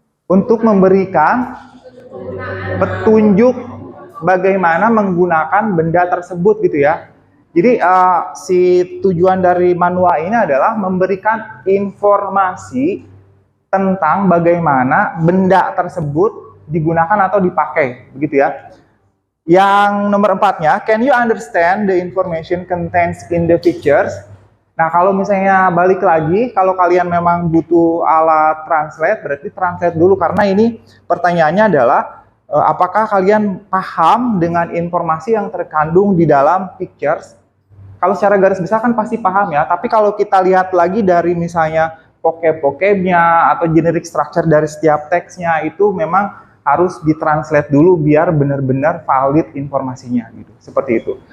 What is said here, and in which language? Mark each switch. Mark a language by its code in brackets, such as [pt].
[id] Untuk memberikan petunjuk bagaimana menggunakan benda tersebut gitu ya. Jadi si tujuan dari manual ini adalah memberikan informasi tentang bagaimana benda tersebut digunakan atau dipakai, begitu ya. Yang nomor 4-nya, [en] can you understand the information contained in the pictures? [id] Nah, kalau misalnya balik lagi, kalau kalian memang butuh alat translate, berarti translate dulu, karena ini pertanyaannya adalah apakah kalian paham dengan informasi yang terkandung di dalam pictures? Kalau secara garis besar kan pasti paham ya, tapi kalau kita lihat lagi dari misalnya vocab-vocabnya atau generic structure dari setiap teksnya, itu memang harus ditranslate dulu biar benar-benar valid informasinya gitu. Seperti itu.